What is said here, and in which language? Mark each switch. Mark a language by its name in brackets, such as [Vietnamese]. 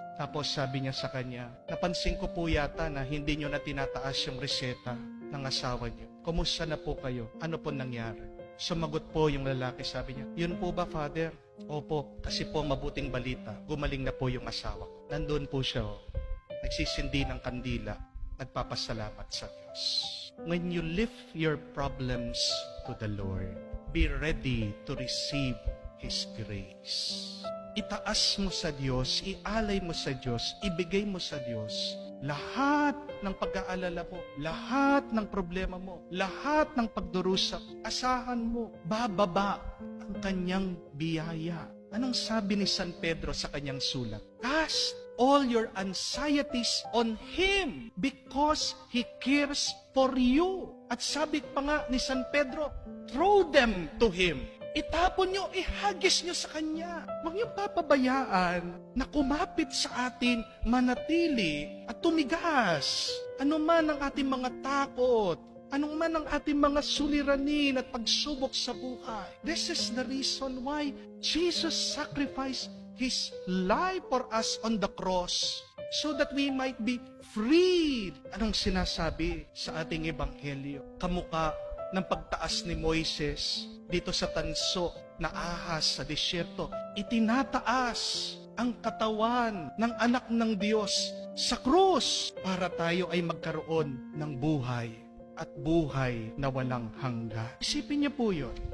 [Filipino] Tapos sabi niya sa kanya, napansin ko po yata na hindi niyo na tinataas yung reseta ng asawa niyo. Kumusta na po kayo? Ano po nangyari? Sumagot po yung lalaki, sabi niya, yun po ba, Father? Opo, kasi po mabuting balita. Gumaling na po yung asawa ko. Nandun po siya, nagsisindi ng kandila, nagpapasalamat sa Diyos. [English] When you lift your problems to the Lord, be ready to receive His grace. [Filipino] Itaas mo sa Diyos, ialay mo sa Diyos, ibigay mo sa Diyos lahat ng pag-aalala mo, lahat ng problema mo, lahat ng pagdurusa. Asahan mo, bababa ang kanyang biyaya. Anong sabi ni San Pedro sa kanyang sulat? [English] Cast all your anxieties on Him because He cares for you. [Filipino] At sabi pa nga ni San Pedro, [English] throw them to Him. [Filipino] Itapon nyo, ihagis nyo sa Kanya. Huwag nyo papabayaan na kumapit sa atin, manatili at tumigas. Ano man ang ating mga takot, anong man ang ating mga suliranin at pagsubok sa buhay. [English] This is the reason why Jesus sacrificed His life for us on the cross so that we might be freed. [Filipino] Anong sinasabi sa ating ebanghelyo? Kamukha ng pagtaas ni Moises dito sa tanso na ahas sa disyerto. Itinataas ang katawan ng anak ng Diyos sa krus para tayo ay magkaroon ng buhay at buhay na walang hanggan. Isipin niyo po yun.